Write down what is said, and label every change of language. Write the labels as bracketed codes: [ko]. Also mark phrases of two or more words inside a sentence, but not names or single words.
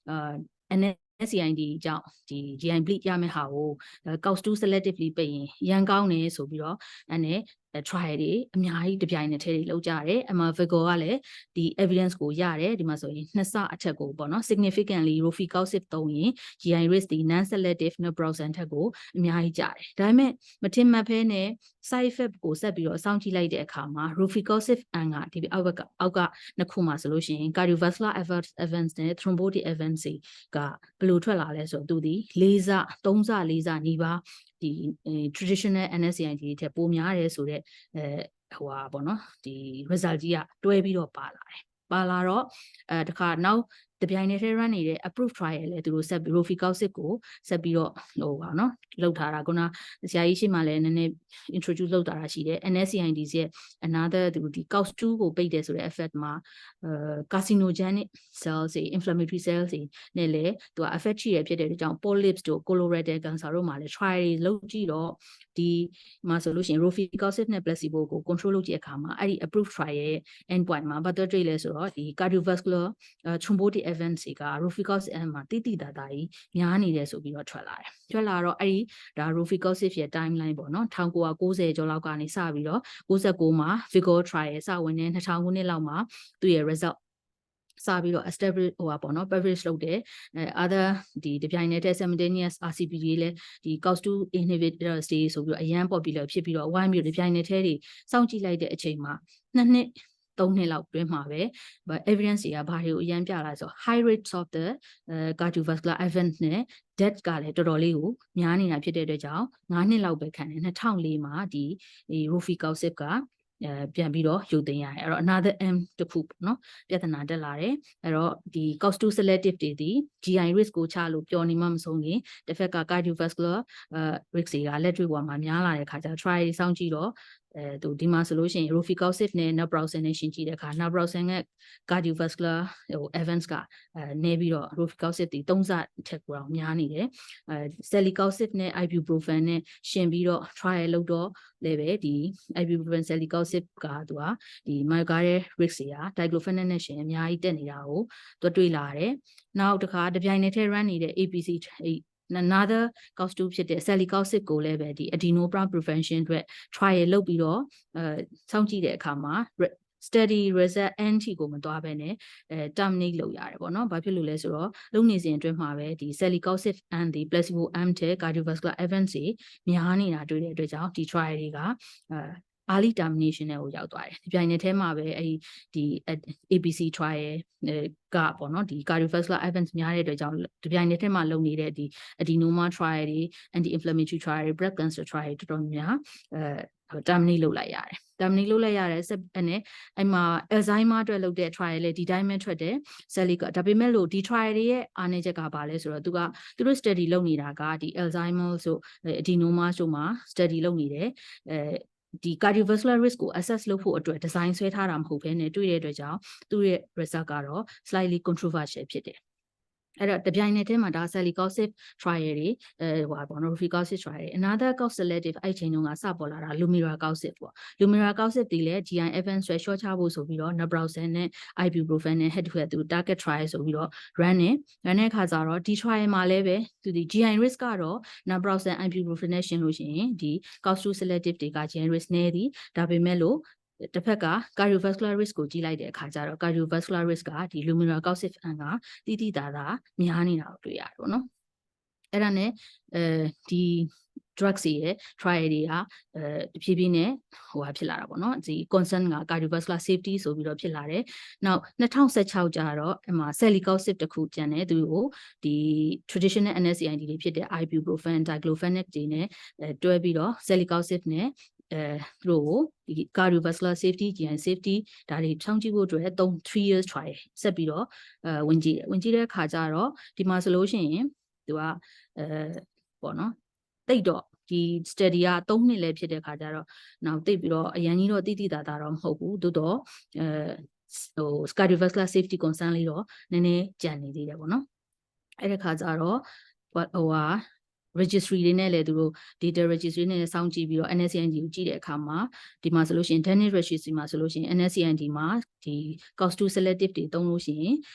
[my] NSAID ကြောင့်ဒီ [en] GI bleed [my] ရမယ့်ဟာကို cause 2 selectively ပိတ်ရင်ရန်ကောင်းတယ်ဆိုပြီးတော့အဲ့နဲ့trial တွေအများကြီးတပြိုင်နက်တည်းတွေလုပ်ကြတယ်အမှ vigor ကလည်းဒီ evidence ကိုရတယ်ဒီမှာဆိုရင်2 ဆအထက်ကိုပေါ့နော် significantly rofecoxib သုံးရင် [en] GI risk [my] ဒီ [en] non selective naproxen [my] ထက်ကိုအများကြီး ကျတယ်ဒါပေမဲ့မထင်မှတ်ဖဲနဲ့ [en] side effect [my] ကိုဆက်ပြီးတော့စောင့်ကြည့်လိုက်တဲ့အခါမှာ rofecoxib အန်ကဒီအောက်ကနှစ်ခုမှာဆိုလို့ရှိရင် [en] cardiovascular events [my] နဲ့ [en] thrombotic events [my] ကဘယ်လိုထွက်လာလဲဆိုတော့သူဒီ4 ဆ 3 ဆ 4 ဆနီးပါးဒီ [en] traditional NSAID [my] တွေထက်ပိုများတယ်ဆိုတော့ဟိုပါပေါ့နော်ဒီ result ကြီးကတွဲပြီးတော့ပါလာတယ်ပါလာတော့တခါနောက်တပြိုင်တည်း run နေတဲ့ [en] approve trial [my] လဲသူတို့ဆက်ပြီး rofecoxib ကိုဆက်ပြီးတော့ဟိုပါနော်လောက်ထားတာခုနဆရာကြီးရှိမှလည်းနည်းနည်း introduce လုပ်တာရှိတယ် NSAID ရဲ့ another ဒီ cause 2ကိုပိတ်တယ်ဆို တဲ့ effect မှာ [en] carcinogenic cells [my] တွေ [en] inflammatory cells [my] တွေနဲ့လည်းသူက affect ရှိရဖြစ်တဲ့ကြောင့် polyps တို့ colorectal cancer တို့မှာလည်း trial တွေလုပ်ကြည့်တော့ဒီမှာဆိုလို့ရှိရင် rofecoxib နဲ့ placebo ကို control လုပ်ကြည့်အခါမှာအဲ့ဒီ [en] approve trial [my] ရဲ့ endpoint မှာဘာတွေ့လဲဆိုတော့ဒီ [en] cardiovascular thrombotic events [my] တွေက rofecoxib မှာတိတာကြီးများနေတယ်ဆိုပြီးတော့ထွက်လာတယ်ထွက်လာတော့အဲ့ဒီဒါ rofecoxib ရဲ့ timeline ပေါ့နော်1990ကျော်လောက်ကနေစပြီးတော့69မှာ [en] vigor trial [my] စဝင်နေ2000ခုနှစ်လောက်မှာသူ့ရဲ့ result စာပြီးတော့ establish ဟိုပါပေါ့နော် publish လုပ်တယ် other ဒီပြိုင်နေတဲ့ [en] simultaneous RCP [my] တွေလည်းဒီ [en] COX2 inhibitors [my] တွေဆိုပြီးတော့အရန် popular ဖြစ်ပြီးတော့ why မျိုးဒီပြိုင်နေတဲ့တွေစောင့်ကြည့်လိုက်တဲ့အချိန်မှာ2 နှစ် 3 နှစ်လောက်တွင်းမှာပဲ evidence တွေကဘာ တွေကိုအရန်ပြလာဆို [en] high rates of the cardiovascular event [my] နဲ့ death ကလည်းတော်တော်လေးကိုများနေတာဖြစ်တဲ့အတွက်ကြောင့်9 နှစ်လောက်ပဲခံတယ်2004မှာဒီ rofecoxib ကပြန်ပြီးတော့ရုပ်သိမ်း ရတယ်အဲ့တော့ another M တစ်ခုပေါ့နော်ပြဿနာတက်လာတယ်အဲ့တော့ဒီ [en] COX2 selective [my] တွေဒီ [en] GI risk [my] ကိုချလို့ပျော်နေမှမဆုံး ရင်တစ်ဖက်က [en] cardiovascular risk [my] တွေကလက်တွေ့ပေါ်မှာများလာတဲ့ခါကျ try စောင့်ကြည့်တော့သူဒီမှာဆိုလို့ရှိရင် rofecoxib နဲ့ naproxen နဲ့ရှင်းကြည့်တဲ့အခါ naproxen က cardiovascular ဟို events ကနေပြီးတော့ rofecoxib ဒီ3ဆထက်ကိုများနေတယ်celecoxib နဲ့ ibuprofen နဲ့ရှင်းပြီးတော့ trial လုပ်တော့လည်းပဲဒီ ibuprofen celecoxib ကသူကဒီ [en] myocardial risk [my] တွေက diclofenac နဲ့ရှင်းအများကြီးတက်နေတာကိုသူတွေ့လာတယ်နောက်တစ်ခါတပြိုင်နက်တည်း run နေတဲ့ APC [en] another COX2 [my] ဖြစ်တဲ့ celecoxib ကိုလည်းပဲဒီ [en] adenoma prevention [my] အတွက် trial လုပ်ပြီးတော့စောင့်ကြည့်တဲ့အခါမှာ [en] study result NT [my] ကိုမသွားဘဲနဲ့ terminate လုပ်ရတယ်ပေါ့နော်။ဘာဖြစ်လို့လဲဆိုတော့လုပ်နေစဉ်အတွင်းမှာပဲဒီ [en] celecoxib and the placebo arm [my] တဲ့ [en] cardiovascular events [my] တွေများနေတာတွေ့တဲ့အတွက်ကြောင့်ဒီ trial တွေက [en] early termination [my] ကိုရောက်သွားတယ်။ဒီပြိုင်နယ်ထဲမှာပဲဒီ [en] APC trial [my] ကပေါ့နော်ဒီ [en] cardiovascular events [my] များတဲ့အတွက်ကြောင့်ဒီပြိုင်နယ်ထဲမှာလုပ်နေတဲ့ဒီ [en] adenoma trial [my] တွေ [en] anti inflammatory trial [my] တွေ [en] breast cancer trial [my] တွေတော်တော်များterminate လုပ်လိုက်ရတယ်။ terminate လုပ်လိုက်ရတယ်နဲ့ အဲ့မှာ Alzheimer အတွက်လုပ်တဲ့ trial လေဒီတိုင်းပဲထွက်တယ် celica ဒါပေမဲ့လို့ဒီ trial တွေရဲ့အားနည်းချက်ကဘာလဲဆိုတော့သူတို့ study လုပ်နေတာကဒီ Alzheimer ဆို adenoma ဆိုမှာ study လုပ်နေတယ်ဒီ [en] cardiovascular risk [my] ကို assess လုပ်ဖို့အတွက် design ဆွဲထားတာမဟုတ်ဘဲနဲ့တွေ့တဲ့အတွက်ကြောင့်သူ့ရဲ့ result ကတော့ [en] slightly controversial [my] ဖြစ်တယ်အဲ့တော့တပြိုင်နက်တည်းမှာဒါ [en] celecoxib trial [my] တွေဟိုပါနော် [en] rofecoxib trial [my] တွေ [en] another COX [my] selective အဲ့ချိန်တုန်းကစပေါ်လာတာ lumiracoxib ပေါ့ lumiracoxib ဒီလည်း [en] GI events [my] ဆွဲလျှော့ချဖို့ဆိုပြီးတော့ naproxen နဲ့ ibuprofen နဲ့ [en] head to head [my] သူ [en] target trial [my] ဆိုပြီးတော့ run တဲ့အခါကျတော့ဒီ trial မှာလည်းပဲသူဒီ [en] GI risk [my] ကတော့ naproxen ibuprofen နဲ့ရှင်းလို့ရှိရင်ဒီ [en] COX2 selective [my] တွေက [en] GI risk [my] နည်းသည်ဒါပေမဲ့လို့ တစ်ဖက်က [en] cardiovascular risk [my] ကိုကြည့်လိုက်တဲ့အခါကျတော့ [en] cardiovascular risk [my] ကဒီ lumiracoxib ကတိတိသားသားများနေတာကိုတွေ့ရတယ်ပေါ့နော်အဲ့ဒါနဲ့ဒီ drugs ရဲ့ trial တွေကတဖြည်းဖြည်းနဲ့ဟိုဟာဖြစ်လာတာပေါ့နော်ဒီ concern က [en] cardiovascular safety [my] ဆိုပြီးတော့ဖြစ် လာတယ်နောက်2016ကျတော့အမှ celecoxib တခုကျန်တယ်သူကိုဒီ [en] traditional NSAID [my] တွေဖြစ်တဲ့ ibuprofen diclofenac တွေနဲ့တွဲပြီးတော့ celecoxib နဲ့သူတို့ကိုဒီ [en] cardiovascular safety GI safety [my] ဒါ တွေစောင့်ကြည့်ဖို့အတွက် [en] 3 years trial [my] ဆက်ပြီးတော့ဝင်ကြည့်တဲ့အခါကျတော့ဒီမှာဆိုလို့ရှိရင်သူကပေါ့နော်တိ တ်တော့ဒီ study က3 နှစ်လည်းဖြစ်တဲ့အခါကျတော့နောက်တိတ်ပြီးတော့အရင်ကြီးတော့တိတိသားသားတော့မဟုတ်ဘူးတိုးတော့ဟို [en] cardiovascular safety concern [my] လေးတော့နည်းနည်းကြံနေသေးတယ်ပေါ့နော်အဲ့ဒီခါကျတော့ဟိုဟာregistry တွေနဲ့လည်းသူတို့ [en] data registry [my] နဲ့စောင့်ကြည့်ပြီးတော့ NSAID ကိုကြည့်တဲ့အခါမှာဒီမှာဆိုလို့ရှိရင် [en] Danish registry [my] မှာဆိုလို့ရှိရင် NSAID မှာဒီ [en] COX2 selective [my] တွေသုံးလို့ရှိရင်